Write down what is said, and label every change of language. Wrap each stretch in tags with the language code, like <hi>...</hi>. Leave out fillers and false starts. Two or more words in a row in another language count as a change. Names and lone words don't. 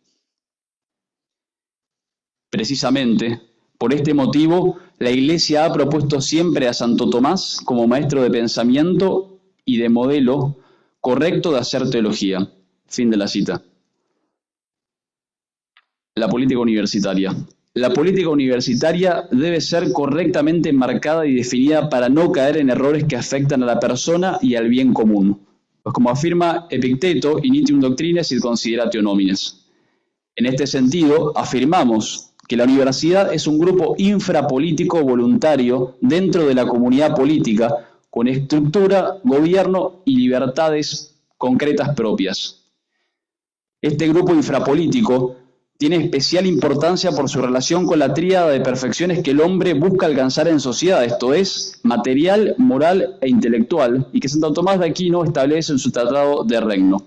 <es>Precisamente, por este motivo, la Iglesia ha propuesto siempre a Santo Tomás como maestro de pensamiento y de modelo correcto de hacer teología. Fin de la cita. La política universitaria. La política universitaria debe ser correctamente enmarcada y definida para no caer en errores que afectan a la persona y al bien común. Pues como afirma Epicteto,</es> <la>initium doctrines id consideratio nomines.</la> <es>En este sentido, afirmamos que la universidad es un grupo infrapolítico voluntario dentro de la comunidad política, con estructura, gobierno y libertades concretas propias. Este grupo infrapolítico tiene especial importancia por su relación con la tríada de perfecciones que el hombre busca alcanzar en sociedad, esto es, material, moral e intelectual, y que Santo Tomás de Aquino establece en su Tratado de Regno.</es>